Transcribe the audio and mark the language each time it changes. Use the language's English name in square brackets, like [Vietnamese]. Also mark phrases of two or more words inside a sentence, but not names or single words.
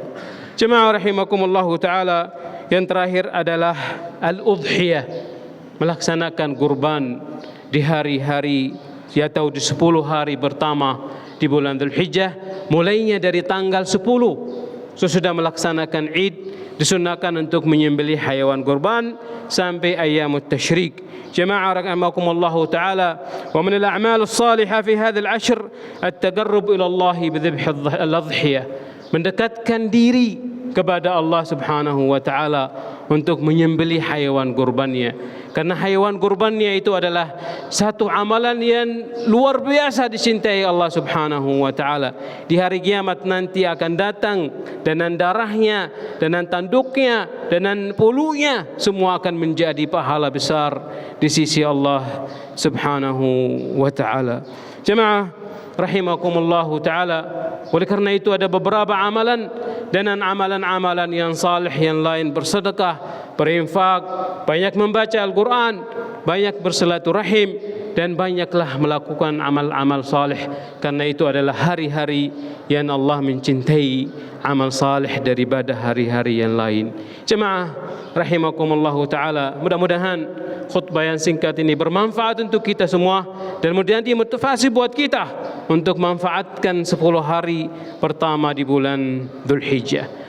[Indonesian] Jemaah [Arabic] رحمكم الله تعالى, [Indonesian] yang terakhir adalah al-udhiyah, melaksanakan kurban di hari-hari atau di 10 hari pertama di bulan Dzulhijjah, mulainya dari tanggal 10 sesudah melaksanakan Id, disunahkan untuk menyembelih hayawan kurban sampai [Arabic] أيام التشريق. جماعة رحمكم الله تعالى, ومن الأعمال الصالحة في هذا العشر التقرب إلى الله بذبح الأضحية, [Indonesian] mendekatkan diri kepada [Arabic] الله سبحانه وتعالى [Indonesian] untuk menyembelih hayawan kurbannya. Karena hayawan kurbannya itu adalah satu amalan yang luar biasa dicintai [Arabic] الله سبحانه وتعالى. [Indonesian] Di hari kiamat nanti akan datang dengan darahnya, dengan tanduknya, dengan pulunya, semua akan menjadi pahala besar di sisi [Arabic] الله سبحانه وتعالى. جماعة رحمكم الله تعالى, [Indonesian] oleh karena itu ada beberapa amalan dan amalan-amalan yang salih yang lain, bersedekah, berinfak, banyak membaca Al-Quran, banyak bersilaturahim, dan banyaklah melakukan amal-amal salih. Karena itu adalah hari-hari yang Allah mencintai amal salih daripada hari-hari yang lain. Jemaah [Arabic] رحمكم الله تعالى, [Indonesian] mudah-mudahan khutbah yang singkat ini bermanfaat untuk kita semua, dan kemudian dimotivasi buat kita untuk manfaatkan 10 hari pertama di bulan Dzulhijjah.